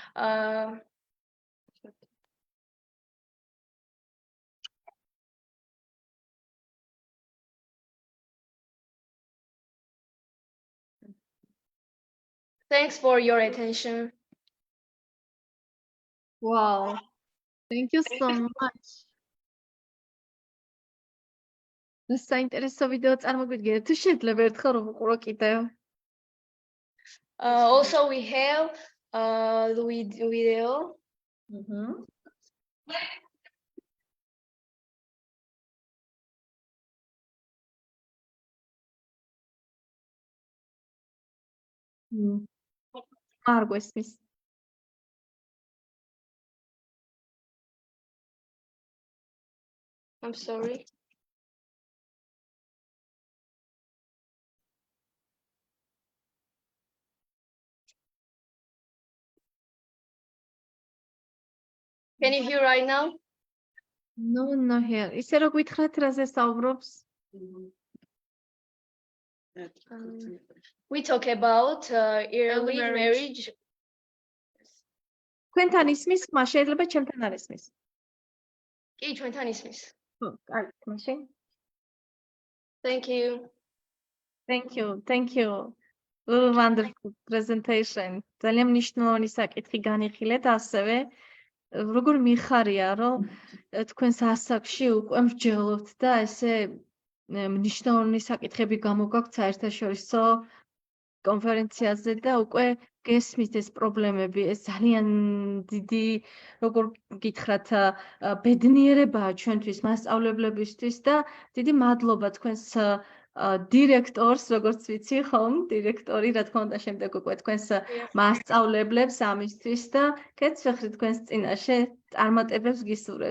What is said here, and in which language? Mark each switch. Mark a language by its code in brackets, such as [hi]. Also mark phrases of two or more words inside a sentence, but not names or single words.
[en] Thanks for your attention. Wow. Thank you so much. [ka] საინტერესო ვიდეო წარმოგვიდგინეთ. თუ შეიძლება ერთხელ რომ ვუყურო კიდევ. [en] Also, we have the video. [ka] არ გვესმის. [en] I'm sorry. Can you hear right now? No, no here. [ka] ისე რო გითხრათ რაზე საუბრობს? [en] We talk about early marriage. [ka] თქვენთან ისმის, ხმა შეიძლება ჩემთან არ ისმის. კი, ჩვენთან ისმის. ხო, კარგი, მაშინ. [en] Thank you. Thank you. Thank you. Wonderful presentation. [ka] ძალიან მნიშვნელოვანი საკითხი განიხილეთ, ასევე როგორ მიხარია, რომ თქვენს ასაკში უკვე მსჯელობთ და ესე მნიშვნელოვანი საკითხები გამოგაქვთ საერთაშორისო კონფერენციაზე და უკვე გესმით ეს პრობლემები, ეს ძალიან დიდი, როგორ გითხრათ, ბედნიერებაა ჩვენთვის, მასწავლებლებისთვის და დიდი მადლობა თქვენს დირექტორს, როგორც ვიცი, ხომ, დირექტორი, რა თქმა უნდა, შემდეგ უკვე თქვენს მასწავლებლებს ამისთვის და გეცვეხრით თქვენს წინაშე წარმატებებს გისურვებთ.